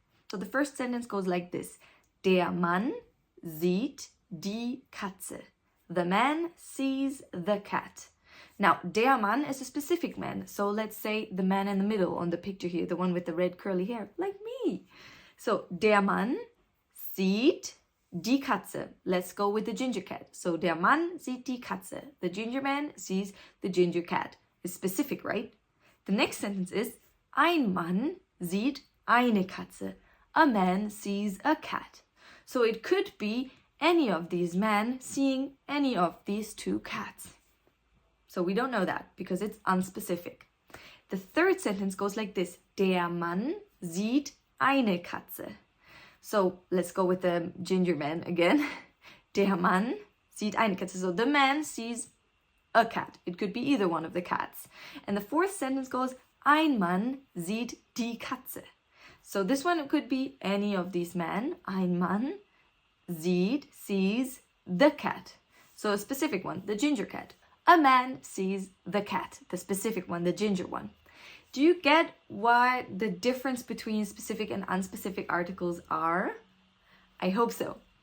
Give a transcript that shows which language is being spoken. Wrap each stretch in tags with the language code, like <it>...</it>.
<en>So the first sentence goes like this.</en> <de>Der Mann sieht die Katze.</de> <en>The man sees the cat. Now, der Mann is a specific man. So let's say the man in the middle on the picture here, the one with the red curly hair, like me.</en> <de>So der Mann sieht die Katze.</de> <en>Let's go with the ginger cat.</en> <de>So der Mann sieht die Katze.</de> <en>The ginger man sees the ginger cat. It's specific, right? The next sentence is ein Mann sieht eine Katze. A man sees a cat. So it could be any of these men seeing any of these two cats. So we don't know that because it's unspecific. The third sentence goes like this.</en> <de>Der Mann sieht eine Katze.</de> <en>So let's go with the ginger man again.</en> <de>Der Mann sieht eine Katze.</de> <en>So the man sees a cat. It could be either one of the cats. And the fourth sentence goes, ein Mann sieht die Katze. So this one could be any of these men. Ein Mann sees the cat. So a specific one, the ginger cat. A man sees the cat, the specific one, the ginger one. Do you get what the difference between specific and unspecific articles are? I hope so.</en>